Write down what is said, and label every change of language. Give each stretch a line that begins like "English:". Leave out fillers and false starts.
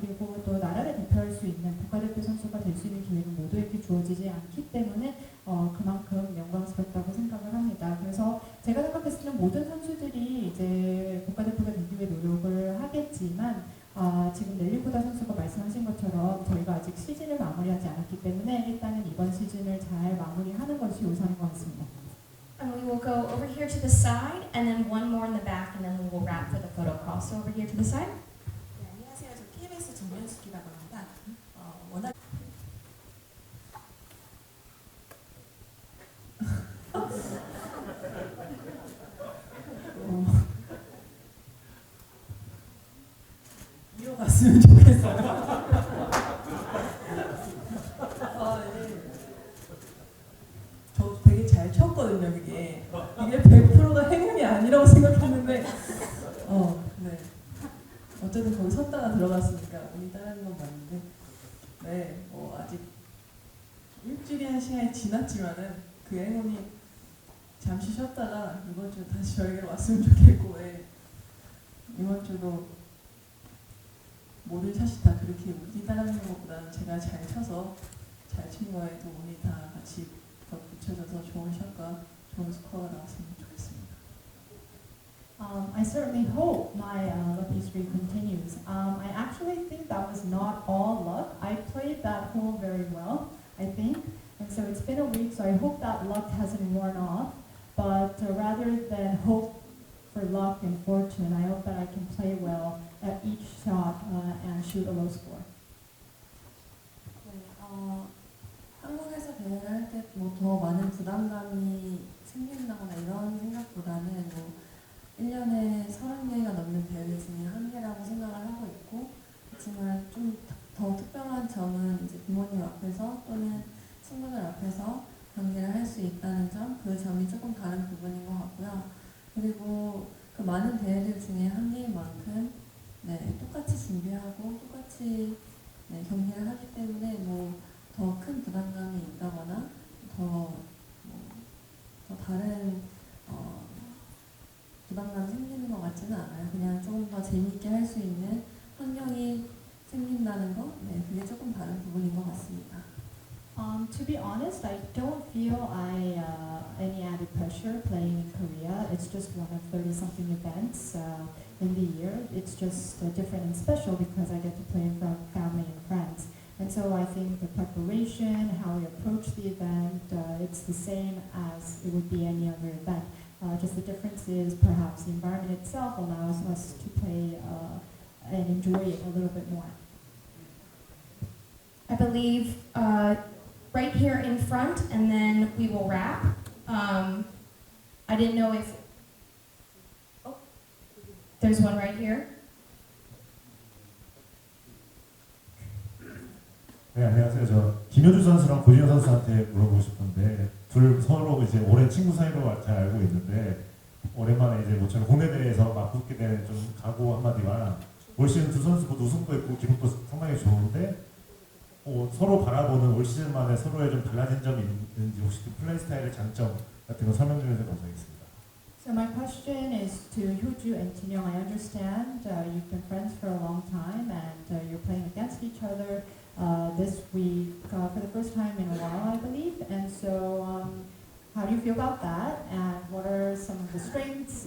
Korean: 그리고 또 나라를 대표할 수 있는 국가대표 선수가 될 수 있는 기회는 모두에게 주어지지 않기 때문에 그만큼 영광스럽다고 생각을 합니다. 그래서 제가 생각했을 때는 모든 선수들이 이제 국가대표가 되기 위해 노력을 하겠지만 지금 넬리 코다 선수가 말씀하신 것처럼 저희가 아직 시즌을 마무리하지 않았기 때문에 일단은 이번 시즌을 잘 마무리하는 것이 우선인 것 같습니다.
English: And we will go over here to the side, and then one more in the back, and then we will wrap for the also over here to the side.
Korean: 네, 안녕하세요. 저 KBS 정면숙이라고 합니다. 워낙 이어갔으면 좋겠어요. 저 되게 잘 쳤거든요. 이게 100%가 행운이 아니라고 생각했는데 네. 어쨌든 거기 섰다가 들어갔으니까 운이 따르는 건 맞는데 네, 아직 일주일이라는 시간이 지났지만은 그 행운이 잠시 쉬었다가 이번 주 다시 저에게 왔으면 좋겠고 이번 주도 모든 샷이 다 그렇게 운이 따르는 것보다는 제가 잘 쳐서 잘 친 거에 또 운이 다 같이 붙여져서 좋은 샷과 좋은 스코어가 나왔으면 좋겠습니다.
English: I certainly hope my lucky streak continues. I actually think that was not all luck. I played that hole very well, I think. And so it's been a week, so I hope that luck hasn't worn off. But rather than hope for luck and fortune, I hope that I can play well at each shot and shoot a low score.
Korean: 한국에서 대회를 할 때 뭐 더 많은 부담감이 생긴다거나 이런 생각보다는 1년에 30개가 넘는 대회 중에 한 개라고 생각을 하고 있고, 그렇지만 좀 더 특별한 점은 이제 부모님 앞에서 또는 친구들 앞에서 경기를 할 수 있다는 점, 그 점이 조금 다른 부분인 것 같고요. 그리고 그 많은 대회들 중에 한 개인 만큼 똑같이 준비하고 똑같이 경기를 하기 때문에 더 큰 부담감이 있다거나 더 다른 부담감이 생기는 것 같지는 않아요. 그냥 조금 더 재미있게 할 수 있는 환경이 생긴다는 거, 그게 조금 다른 부분인 것 같습니다.
English: To be honest, I don't feel any added pressure playing in Korea. It's just one of 30-something events in the year. It's just different and special because I get to play in front of family and friends. And so I think the preparation, how we approach the event, it's the same as it would be any other event. Just the difference is perhaps the environment itself allows us to play and enjoy it a little bit more. I believe right here in front, and then we will wrap. I didn't know if... Oh, there's one right here.
Korean: 네, 안녕하세요. 저 김효주 선수랑 고진호 선수한테 물어보고 싶은데 둘 서로 이제 오랜 친구 사이로 잘 알고 있는데 오랜만에 이제 모처럼 국내 대회에서 맞붙게 되는 좀 각오 한마디와 올 시즌 두 선수 모두 우승도 있고 기록도 상당히 좋은데 서로 바라보는 올 시즌만에 서로의 좀 달라진 점이 있는지 혹시 그 플레이 스타일의 장점 같은 거 설명 좀 해주셔서 감사하겠습니다.
English: So my question is to Hyo Joo and Jin-young. I understand you've been friends for a long time and you're playing against each other this week for the first time in a while, I believe. And so how do you feel about that? And what are some of the strengths?